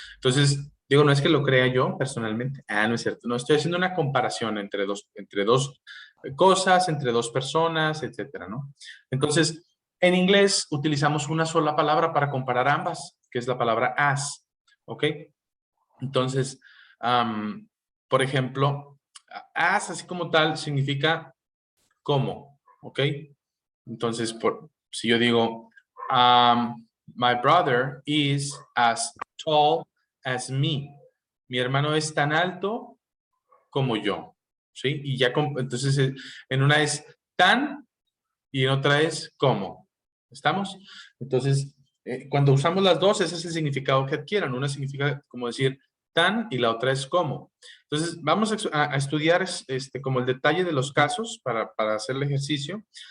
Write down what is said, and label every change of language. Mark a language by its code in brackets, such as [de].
[es] Entonces, digo, no es que lo crea yo personalmente. No es cierto. No, estoy haciendo una comparación entre dos cosas, entre dos personas, etcétera, ¿no? Entonces, en inglés utilizamos una sola palabra para comparar ambas, que es la palabra as, ¿ok? Entonces, por ejemplo, as así como tal significa como, ¿ok? Entonces, si yo digo, [en] my brother is as tall as me. [es] Mi hermano es tan alto como yo, ¿sí? Y ya, entonces, en una es tan y en otra es como. ¿Estamos? Entonces, cuando usamos las dos, ese es el significado que adquieran. Una significa como decir tan y la otra es como. Entonces, vamos a estudiar como el detalle de los casos para hacer el ejercicio.